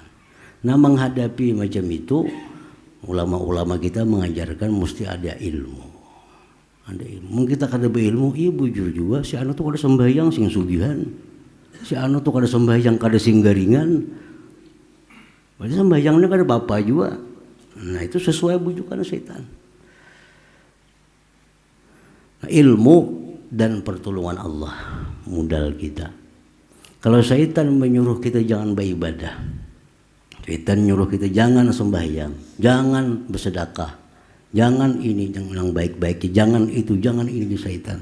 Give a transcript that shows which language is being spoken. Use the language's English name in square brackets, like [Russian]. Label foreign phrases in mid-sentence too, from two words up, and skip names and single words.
[Indonesian] Nah, menghadapi macam itu, ulama-ulama kita mengajarkan mesti ada ilmu. Ada ilmu. [Banjar] Kita kada berilmu, iya bujur juga. Si anu tuh kada sembahyang sing sugihan. Si anu tuh kada sembahyang kada sing garingan. Berarti sembahyangnya kada apa-apa juga. [Indonesian] Nah, itu sesuai bujukan syaitan. Nah, ilmu dan pertolongan Allah modal kita. Kalau syaitan menyuruh kita jangan beribadah, syaitan menyuruh kita jangan sembahyang, jangan bersedekah, jangan ini, jangan yang baik-baik, jangan itu, jangan ini, syaitan.